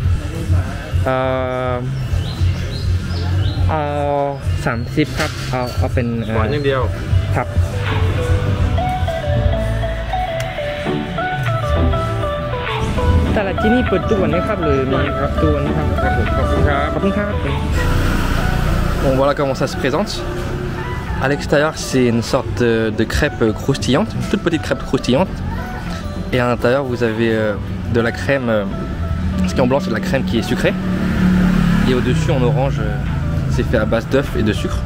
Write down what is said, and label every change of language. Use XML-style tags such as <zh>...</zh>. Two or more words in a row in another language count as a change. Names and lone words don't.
<th>เอา30ครับเอาเป็นหวานอย่างเดียวครับแต่ละที่นี่เปิดทุกวันไหมครับหรือมีครับทุกวันครับขอบคุณครับ</th> <fr>Bon voilà comment ça se présente. À l'extérieur c'est une sorte de crêpe croustillante, une toute petite crêpe croustillante. Et à l'intérieur vous avez de la crème, ce qui est en blanc c'est de la crème qui est sucrée. Et au dessus en orange c'est fait à base d'œufs et de sucre.</fr>